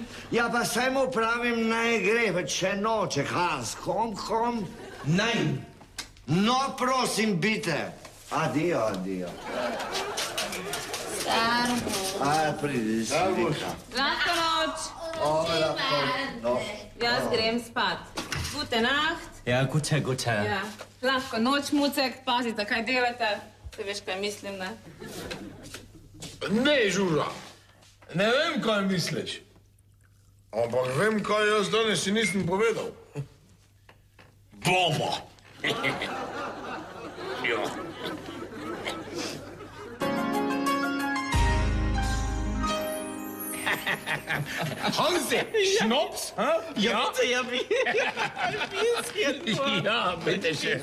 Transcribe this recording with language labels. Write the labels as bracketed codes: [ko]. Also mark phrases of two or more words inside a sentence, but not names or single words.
[sl] Ja, pa saj mu pravim, naj gre, več še noče. Hans, kom. Nein. No, prosim, bite. Adio. Pridi, slika. Lahko noč. No. Jaz grem spat. [de] Gute Nacht. Ja, gute. [sl] Ja. Lahko noč, Mucek, pazite, kaj delate. Te veš, kaj mislim, ne? Ne, Žuža. Ne vem, kaj misliš. Ampak vem, kaj jaz danes si nisem povedal. Bomo. Ja. Hansi, Schnaps? [de] Ja, Ja, bitteschön.